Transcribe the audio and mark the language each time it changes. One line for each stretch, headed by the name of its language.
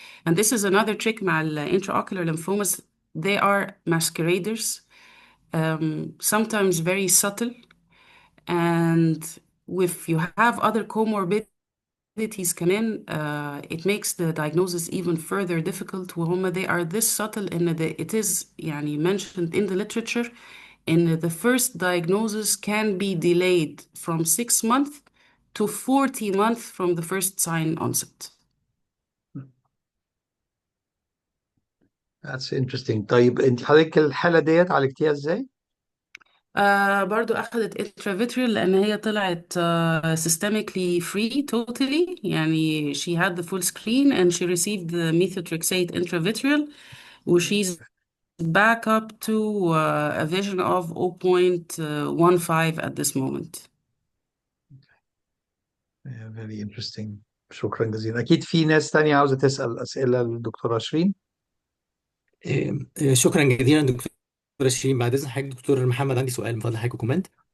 English: And this is another trick
Arabic: مع
English: intraocular lymphomas. They are masqueraders, sometimes very subtle, and if you have other comorbidities
Arabic: كمان
English: it makes the diagnosis even further difficult.
Arabic: وهم
English: they are this subtle in it is
Arabic: يعني
English: mentioned in the literature in the first diagnosis can be delayed from 6 months to 40 months from the first sign onset. That's interesting.
Arabic: طيب انت حضرتك الحالة ديت عالجتيها ازاي؟ برضو أخذت
English: intravitreal
Arabic: لأن هي طلعت
English: systemically free totally،
Arabic: يعني
English: she had the full screen and she received the methotrexate intravitreal، she's back up to a vision of 0.15 at this moment. Yeah, very interesting.
Arabic: شكرا جزيلا. أكيد في ناس تانية عاوزة تسأل أسئلة للدكتورة شيرين. شكرا جزيلا دكتور شيرين. بعد اذن حضرتك دكتور محمد، عندي سؤال من فضل حضرتك كومنت.